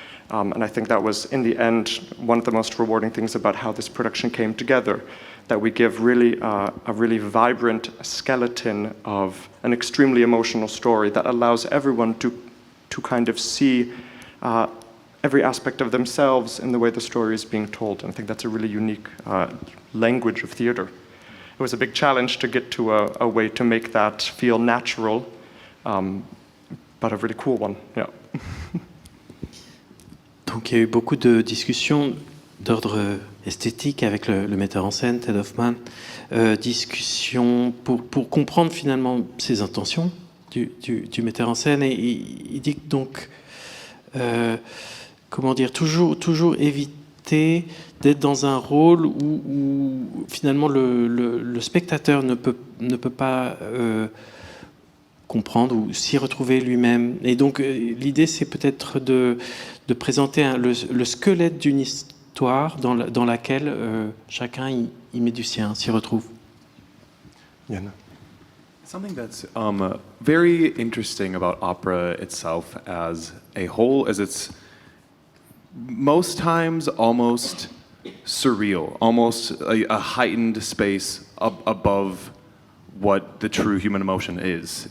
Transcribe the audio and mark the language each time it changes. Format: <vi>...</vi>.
<en>And I think that was, in the end, one of the most rewarding things about how this production came together, that we give really a really vibrant skeleton of an extremely emotional story that allows everyone to kind of see every aspect of themselves in the way the story is being told. And I think that's a really unique language of theater. It was a big challenge to get to a way to make that feel natural, but a really cool one, yeah.</en> <fr>Donc il y a eu beaucoup de discussions d'ordre esthétique avec le metteur en scène, Ted Hoffman, discussions pour comprendre finalement ses intentions du metteur en scène, et il dit donc, comment dire, toujours éviter d'être dans un rôle où finalement le spectateur ne peut pas comprendre ou s'y retrouver lui-même. Et donc l'idée, c'est peut-être de présenter le squelette d'une histoire dans laquelle chacun y met du sien, s'y retrouve. Yann.</fr> <en>Something that's very interesting about opera itself as a whole is it's most times almost surreal, almost a heightened space above what the true human emotion is.</en>